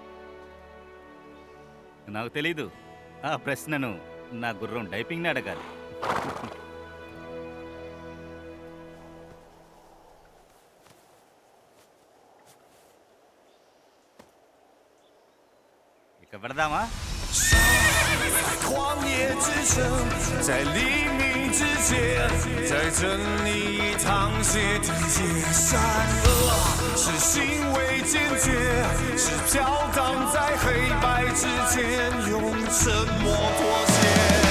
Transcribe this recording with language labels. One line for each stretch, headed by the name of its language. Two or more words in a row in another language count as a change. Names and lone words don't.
Telugu: నాకు తెలీదు. ఆ ప్రశ్నను నా గుర్రం డైపింగ్ని అడగాలి. ఇక పెడదామా?
Chinese: 旷野之城，在黎明之前，在这里一趟血地界，善恶是行为坚决，是飘荡在黑白之间，用沉默妥协。